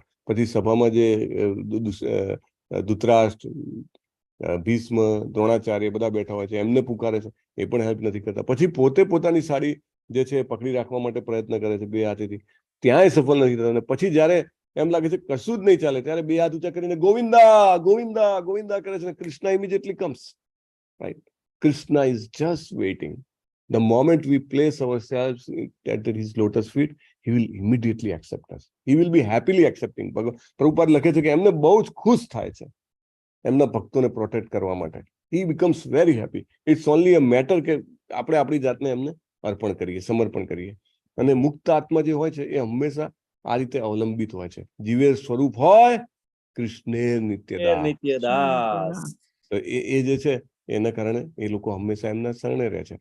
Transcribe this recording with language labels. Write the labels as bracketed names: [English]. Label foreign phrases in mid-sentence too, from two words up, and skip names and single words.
[Gujarati] પછી સભામાં જે ધૃતરાષ્ટ્ર, ભીષ્મ, દ્રોણાચાર્ય બધા બેઠા હોય છે, એમને પુકારે છે, એ પણ હેલ્પ નથી કરતા. પછી પોતે પોતાની સાડી જે છે પકડી રાખવા માટે પ્રયત્ન કરે છે બે હાથેથી, ત્યાંય સફળ નથી થતા. અને પછી જયારે એમ લાગે છે કશું જ નહીં ચાલે, ત્યારે બે હાથ ઊંચા કરીને ગોવિંદા ગોવિંદા ગોવિંદા કરે છે. [English] Krishna immediately comes, right. Krishna is just waiting. The moment we place ourselves at his lotus feet, he will immediately accept us. He will be happily accepting. [Gujarati] પ્રભુપાદ લખે છે કે એમને બહુ જ ખુશ થાય છે એમના ભક્તોને પ્રોટેક્ટ કરવા માટે. [English] He becomes very happy. It's only a matter [Gujarati] કે આપણે આપણી જાતને એમને અર્પણ કરીએ, સમર્પણ કરીએ. અને મુક્ત આત્મા જે હોય છે એ હંમેશા આ રીતે અવલંબિત હોય છે. [Bangla] জীবে স্বরূপ হয় কৃষ্ণে নিত্যদাস. [Gujarati] તો એ જે છે એના કારણે એ લોકો હંમેશા એમના શરણે રહે છે.